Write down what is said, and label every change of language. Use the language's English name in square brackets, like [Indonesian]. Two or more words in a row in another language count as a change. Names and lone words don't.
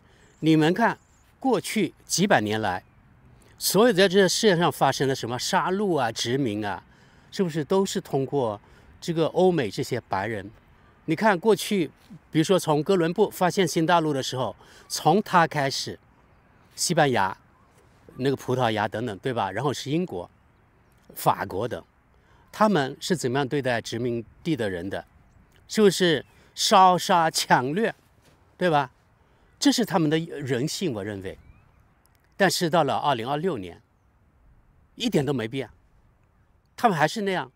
[Chinese] 你們看過去幾百年來，所有在這個世界上發生的什麼殺戮啊、殖民啊，是不是都是通過這個歐美這些白人？你看過去，比如說從哥倫布發現新大陸的時候，從他開始，西班牙、那個葡萄牙等等，對吧？然後是英國、法國等，他們是怎麼樣對待殖民地的人的？是不是燒殺搶掠，對吧？這是他們的人性，我認為。但是到了2026年，一點都沒變，他們還是那樣。